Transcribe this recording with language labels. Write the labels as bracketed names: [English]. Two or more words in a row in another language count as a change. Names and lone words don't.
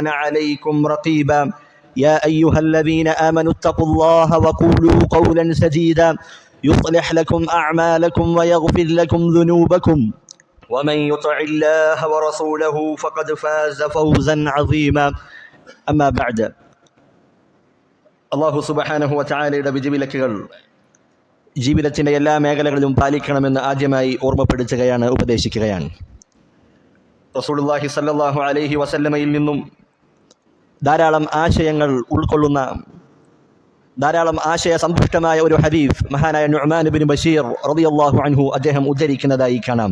[Arabic] عليكم رقيبا يا أيها الذين آمنوا اتقوا الله وقولوا قولا سديدا يصلح لكم أعمالكم ويغفر لكم ذنوبكم ومن يطع الله ورسوله فقد فاز فوزا عظيما أما بعد الله سبحانه وتعالى [Malayalam] വിധിവിലക്കുകൾ ജീവിതത്തിൻ്റെ എല്ലാ മേഖലകളിലും പാലിക്കണമെന്ന് ആദ്യമായി ഓർമ്മപ്പെടുത്തുകയാണ്, ഉപദേശിക്കുകയാണ്. [Arabic] رسول الله صلى الله عليه وسلم നിന്നും ധാരാളം ആശയങ്ങൾ ഉൾക്കൊള്ളുന്ന, ധാരാളം ആശയ സമ്പുഷ്ടമായ ഒരു ഹദീസ് മഹാനായ നുഅ്മാൻ ഇബ്നു ബശീർ رضي الله عنه അദ്ദേഹം ഉദ്ധരിക്കുന്നതായി കാണാം.